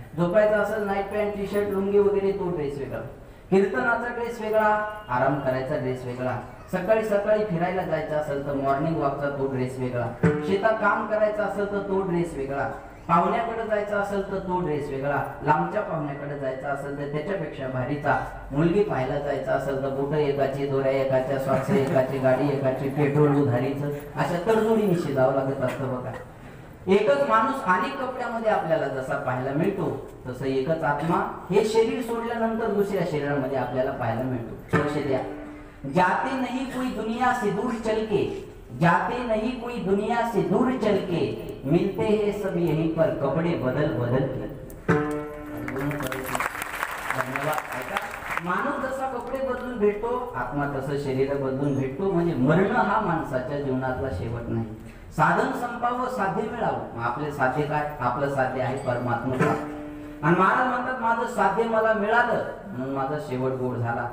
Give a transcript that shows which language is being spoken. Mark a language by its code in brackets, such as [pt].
[mr] झोपायचं असेल night pant T shirt lungi वगैरे तो ड्रेस वेगळा, कीर्तनाचा ड्रेस वेगळा, आराम करायचा ड्रेस वेगळा, सकाळी सकाळी फिरायला जायचं असेल तर मॉर्निंग वॉकचा तो ड्रेस वेगळा, शेतात काम करायचं असेल तर तो ड्रेस वेगळा, पाहुण्याकडे जायचं असेल तर तो ड्रेस वेगळा, लांबच्या पाहुण्याकडे जायचं असेल तर त्याच्यापेक्षा भारीचा, मुलगी पाहायला जायचं असेल तर बोटं एकाची, दोऱ्या एकाच्या, स्वाक्ष एकाची, गाडी एकाची, पेट्रोल उधारीचं, अशा तडजोडीने शिजावं लागत असतं बघा. एकच माणूस अनेक कपड्यामध्ये आपल्याला जसा पाहायला मिळतो तसं एकच आत्मा हे शरीर सोडल्यानंतर दुसऱ्या शरीरामध्ये आपल्याला पाहायला मिळतो. लक्ष द्या. [hi] जाते नहीं कोई दुनिया से दूर चल के, जाते नहीं कोई दुनिया से दूर चल के, मिलते हैं सब यहीं पर कपडे बदल बदल के. धन्यवाद. [mr] ऐका, माणूस जसा कपडे बदलून भेटतो आत्मा तसं शरीर बदलून भेटतो. म्हणजे मरण हा माणसाच्या जीवनातला शेवट नाही. साधन संपावं, साध्य मिळावं. आपले साध्य काय? आपलं साध्य आहे परमात्मा. आणि महाराज म्हणतात माझं साध्य मला मिळालं म्हणून माझा शेवट गोड झाला.